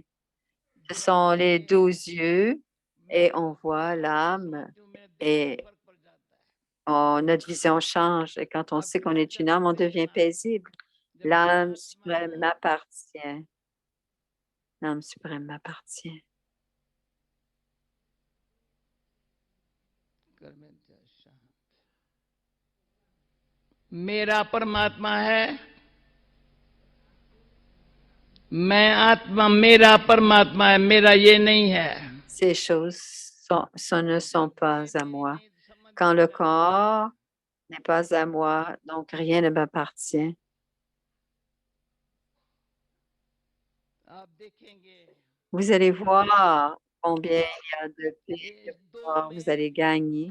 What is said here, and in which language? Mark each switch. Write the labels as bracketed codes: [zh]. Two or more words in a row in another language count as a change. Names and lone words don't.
[fr] Ce sont les 12 yeux et on voit l'âme et notre vision change. Et quand on sait qu'on est une âme, on devient paisible. L'âme suprême m'appartient. L'âme suprême m'appartient. [hi] मेरा परमात्मा है मैं आत्मा मेरा परमात्मा है मेरा ये नहीं है [fr] Ces choses ne sont pas à moi. Quand le corps n'est pas à moi, donc rien ne m'appartient. Vous allez voir combien il y a de paix, de pouvoir vous allez gagner.